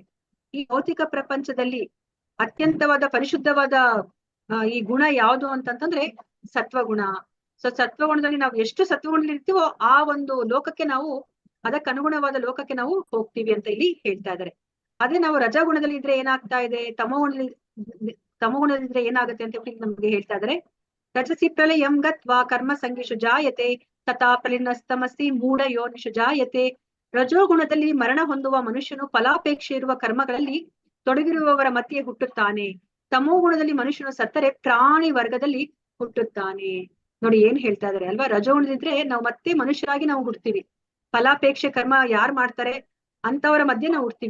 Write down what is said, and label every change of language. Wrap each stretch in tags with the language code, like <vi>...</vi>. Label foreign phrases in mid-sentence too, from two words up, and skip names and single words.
<kn>ಈ ಭೌತಿಕ ಪ್ರಪಂಚದಲ್ಲಿ ಅತ್ಯಂತವಾದ ಪರಿಶುದ್ಧವಾದ ಈ ಗುಣ ಯಾವುದು ಅಂತಂತಂದ್ರೆ ಸತ್ವಗುಣ. ಸೊ ಸತ್ವಗುಣದಲ್ಲಿ ನಾವು ಎಷ್ಟು ಸತ್ವಗುಣದಲ್ಲಿ ಇರ್ತೀವೋ ಆ ಒಂದು ಲೋಕಕ್ಕೆ ನಾವು ಅದಕ್ಕೆ ಅನುಗುಣವಾದ ಲೋಕಕ್ಕೆ ನಾವು ಹೋಗ್ತೀವಿ ಅಂತ ಇಲ್ಲಿ ಹೇಳ್ತಾ ಇದ್ದಾರೆ. ಅದೇ ನಾವು ರಜಾಗುಣದಲ್ಲಿ ಇದ್ರೆ ಏನಾಗ್ತಾ ಇದೆ, ತಮೋಗುಣದಲ್ಲಿ ಇದ್ರೆ ಏನಾಗುತ್ತೆ ಅಂತ ಹೇಳಿ ನಮ್ಗೆ ಹೇಳ್ತಾ ಇದ್ದಾರೆ.</kn> <sa>ರಜಸಿ ಪ್ರಲಯಂ ಗತ್ವಾ ಕರ್ಮ ಸಂಗೀಷು ಜಾಯತೆ ತಥಾ ಪ್ರಲಿನಸ್ತಮಸಿ ಮೂಢ ಯೋನಿಷು ಜಾಯತೆ.</sa> <kn>ರಜೋಗುಣದಲ್ಲಿ ಮರಣ ಹೊಂದುವ ಮನುಷ್ಯನು ಫಲಾಪೇಕ್ಷೆ ಇರುವ ಕರ್ಮಗಳಲ್ಲಿ ತೊಡಗಿರುವವರ ಮಧ್ಯೆ ಹುಟ್ಟುತ್ತಾನೆ. ತಮೋ ಗುಣದಲ್ಲಿ ಮನುಷ್ಯನು ಸತ್ತರೆ ಪ್ರಾಣಿ ವರ್ಗದಲ್ಲಿ ಹುಟ್ಟುತ್ತಾನೆ. ನೋಡಿ ಏನ್ ಹೇಳ್ತಾ ಇದಾರೆ ಅಲ್ವಾ. ರಜೋಗುಣದಿದ್ರೆ ನಾವು ಮತ್ತೆ ಮನುಷ್ಯರಾಗಿ ನಾವು ಹುಡ್ತೀವಿ. ಫಲಾಪೇಕ್ಷೆ ಕರ್ಮ ಯಾರು ಮಾಡ್ತಾರೆ ಅಂತವರ ಮಧ್ಯೆ ನಾವು ಹುಡ್ತೀವಿ.</kn>